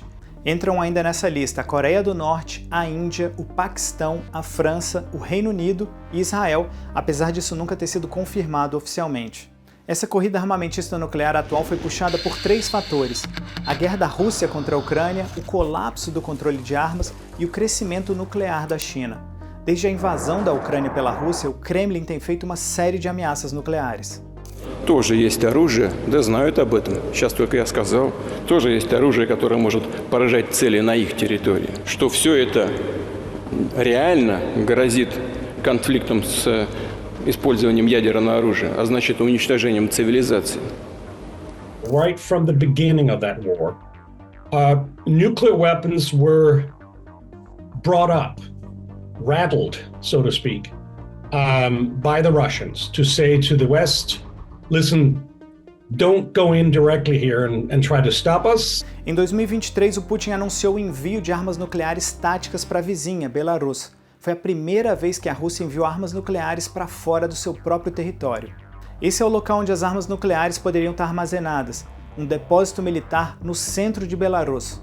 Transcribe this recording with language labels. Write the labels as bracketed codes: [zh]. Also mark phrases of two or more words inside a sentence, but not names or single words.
[pt] Entram ainda nessa lista a Coreia do Norte, a Índia, o Paquistão, a França, o Reino Unido e Israel, apesar disso nunca ter sido confirmado oficialmente. Essa corrida armamentista nuclear atual foi puxada por 3 fatores: a guerra da Rússia contra a Ucrânia, o colapso do controle de armas e o crescimento nuclear da China. Desde a invasão da Ucrânia pela Rússia, o Kremlin tem feito uma série de ameaças nucleares. [ru] Тоже есть оружие, да знают об этом. Сейчас только я сказал. Тоже есть оружие, которое может поражать цели на их территории. Что все это реально грозит конфликтом с использованием ядерного оружия, а значит уничтожением цивилизации. [en] Right from the beginning of that war, nuclear weapons were brought up, rattled, so to speak, by the Russians to say to the West, listen, don't go in directly here and try to stop us. [pt] Em 2023, o Putin anunciou o envio de armas nucleares táticas para a vizinha, Belarus. Foi a primeira vez que a Rússia enviou armas nucleares para fora do seu próprio território. Esse é o local onde as armas nucleares poderiam estar armazenadas, um depósito militar no centro de Belarus.